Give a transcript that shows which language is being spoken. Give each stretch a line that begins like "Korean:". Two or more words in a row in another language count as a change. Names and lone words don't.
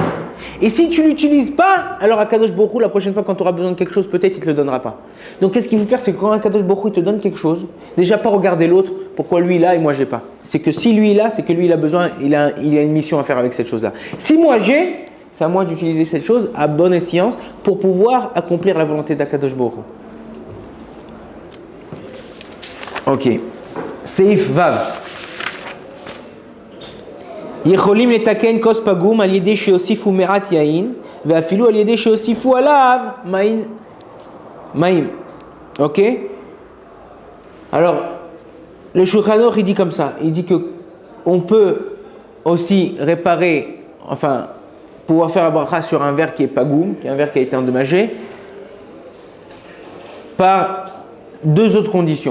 French: Et si tu ne l'utilises pas, alors
Hebrew: הקדוש ברוך הוא,
French: la prochaine fois quand tu auras besoin de quelque chose, peut-être il ne te le donnera pas. Donc qu'est-ce qu'il faut faire? C'est que quand
Hebrew: הקדוש ברוך הוא
French: te donne quelque chose, déjà pas regarder l'autre, pourquoi lui il a et moi j'ai pas. C'est que si lui il a, c'est que lui il a besoin, il a une mission à faire avec cette chose-là. Si moi j'ai, C'est à moi d'utiliser cette chose à bonne escience pour pouvoir accomplir la volonté d'
Hebrew: הקדוש ברוך הוא. Ok. סעיף וו. יכולים לתקן כוס פגום על ידי שיוסיפו מעט יין ואפילו על ידי שיוסיפו עליו מים. Ok?
French: Alors, le Shulchan Aruch, il dit comme ça. Il dit que on peut aussi réparer, enfin, pouvoir faire la bracha sur un verre qui est pagoum, qui est un verre qui a été endommagé, par deux autres conditions.